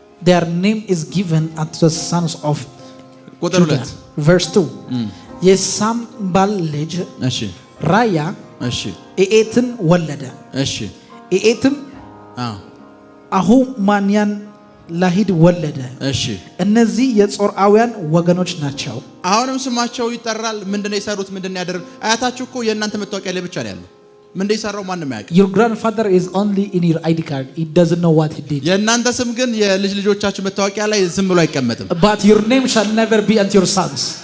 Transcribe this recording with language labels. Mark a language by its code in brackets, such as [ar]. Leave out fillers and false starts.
[en] their name is given unto the sons of [am] ቁጥር 2 [en] verse 2 [am] የሳምባል ልጅ እሺ ራያ እሺ ኤኤትን ወለደ እሺ ኤኤትም አሁማንያን ላሂድ ወለደ እሺ እነዚህ የጾርዓውያን ወገኖች ናቸው አሁንም ስማቸው ይጠራል ምንድነው የሰሩት ምንድነው ያደረጉ አያታችሁ እኮ የእናንተ መታወቂያ ላይ ብቻ ነው ያለው ምንድነው የሰራው ማንንም ያውቅ [en] your grandfather is only in your ID card it doesn't know what he did [am] የእናንተ ስም ግን የልጅ ልጆቻችሁ መታወቂያ ላይ ዝም ብሎ አይቀመጥም [en] but your name shall never be unto your sons